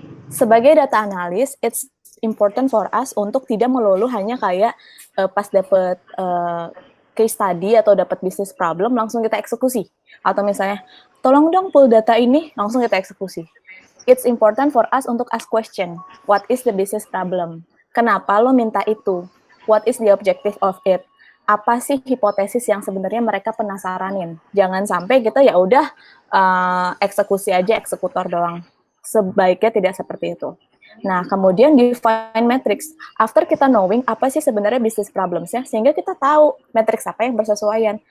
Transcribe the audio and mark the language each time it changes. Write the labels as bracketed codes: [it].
[id] Sebagai data analis, [en] it's important for us [id] untuk tidak melulu hanya kayak pas dapet case study atau dapat bisnis problem langsung kita eksekusi, atau misalnya tolong dong pull data ini langsung kita eksekusi. [en] It's important for us [id] untuk [en] ask question. What is the business problem? [id] Kenapa lo minta itu? [en] What is the objective of it? [id] Apa sih hipotesis yang sebenarnya mereka penasaranin? Jangan sampai kita ya udah eksekusi aja, eksekutor doang. Sebaiknya tidak seperti itu. Nah, kemudian [en] define metrics. [id] After kita knowing apa sih sebenarnya business problems-nya, sehingga kita tahu metrics apa yang bersesuaian.